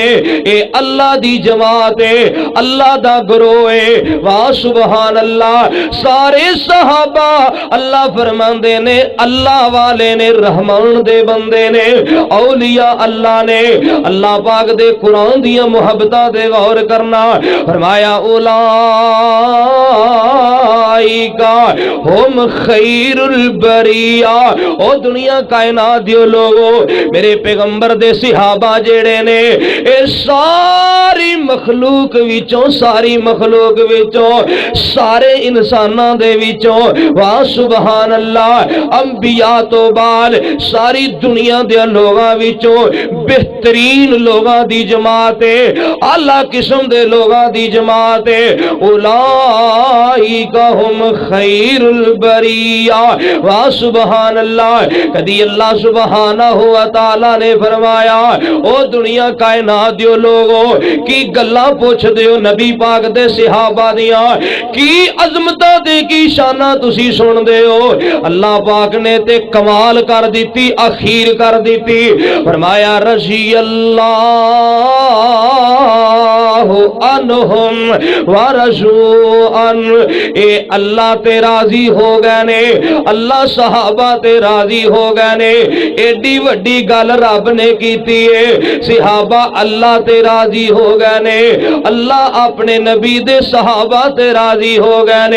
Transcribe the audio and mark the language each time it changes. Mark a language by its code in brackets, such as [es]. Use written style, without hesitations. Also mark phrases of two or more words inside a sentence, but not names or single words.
[pa] اے اللہ دی جماعت اے، اللہ دا گروہ اے. [ar] واہ سبحان الله. [pa] سارے صحابہ اللہ فرماندے نیں اللہ والے نیں، رحمان دے بندے نیں، اولیاء اللہ نیں. اللہ پاک دے قرآن دیاں محبتاں دے غور کرنا. [ar] فرمایا أولئك هم خير البرية. [pa] او دنیا کائنات دیو لوکو، میرے پیغمبر دے صحابہ جیہڑے نیں اے ساری مخلوق وچوں، ساری مخلوق وچوں، سارے انساناں دے وچوں، واہ [ar] सुभान अल्लाह, [pa] انبیاء توں بعد ساری دنیا دے لوکاں وچوں بہترین لوکاں دی جماعت اے، اعلیٰ قسم دے لوکاں دی جماعت اے. [ar] أولئك هم خير البرية. واہ سبحان الله. [pa] کدی [ar] अल्लाह सुब्हानहु व तआला [pa] نے فرمایا او دنیا کائنات دیو لوکو کی گلاں پچھدے ہو نبی پاک دے صحابہ دیاں، کی عظمتاں تے کی شاناں تسی سندے ہو. اللہ پاک نے تے کمال کر دتی، اخیر کر دتی. [ar] فرمایا رضي الله عنهم ورضوا عنه. [pa] اے اللہ تے راضی ہو گئے نیں، اللہ صحابہ تے راضی ہو گئے نیں. ایڈی وڈی گل رب نے کیتی اے، صحابہ اللہ تے راضی ہو گئے نیں، اللہ اپنے نبی دے صحابہ تے راضی ہو گئے نیں.